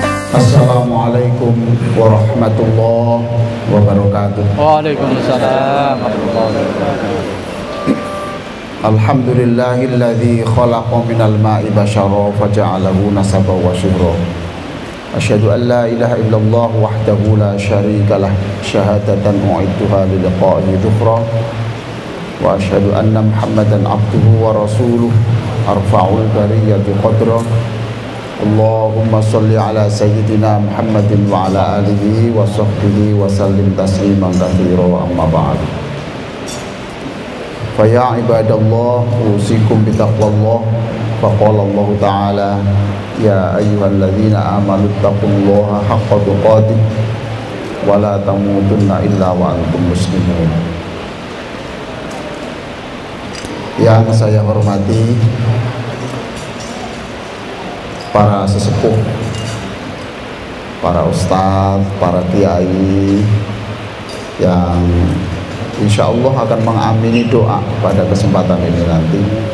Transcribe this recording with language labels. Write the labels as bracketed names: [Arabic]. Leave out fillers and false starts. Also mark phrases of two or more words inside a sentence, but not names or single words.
[Arabic] السلام عليكم ورحمة الله وبركاته. وعليكم السلام ورحمة الله وبركاته. الحمد لله الذي خلق من الماء بشرا فجعله نسبا وصهرا. أشهد أن لا إله إلا الله وحده لا شريك له شهادة أعدها للقاء ذخرا. وأشهد أن محمدا عبده ورسوله أرفع البرية قدرا. اللهم صل على سيدنا محمد وعلى آله وصحبه وسلم تسليما كثيرا وأما بعد. فيا عباد الله أوصيكم بتقوى الله. فقال الله تعالى يا أيها الذين آمنوا اتقوا الله حق تقاته ولا تموتن إلا وأنتم مسلمون. [Indonesian] Yang saya hormati para sesepuh, para ustadz, para kiai yang [Arabic] إن شاء الله [Indonesian] akan mengamini doa pada kesempatan ini nanti.